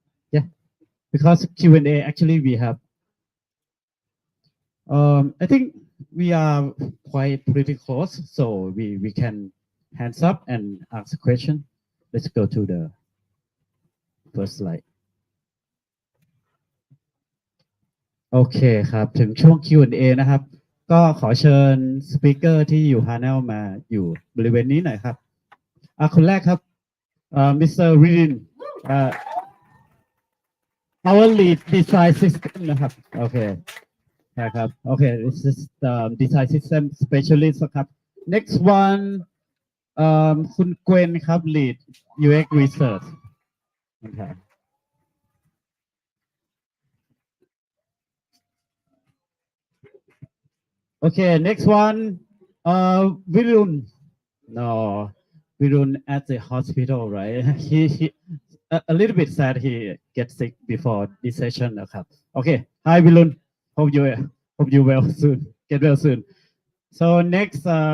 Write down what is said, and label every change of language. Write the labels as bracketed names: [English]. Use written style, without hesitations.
[English] Yeah, because Q&A actually we have. I think we are quite pretty close, so we can hands up and ask a question. Let's go to the first slide. [Thai] โอเคครับถึงช่วง Q&A นะครับก็ขอเชิญสปีกเกอร์ที่อยู่พาเนลมาอยู่บริเวณนี้หน่อยครับคนแรกครับMr. [English] Ridin our lead design system [Thai] นะครับโอเคนะครับโอเค [English] this is the design system specialist ครับ next one [Thai] คุณเกวนครับ [English] lead UX research นะครับOkay, next one, Virun. No, Virun at the hospital, right? He a little bit sad he gets sick before this session. Okay, hi Virun. Hope you well soon. Get well soon. So next,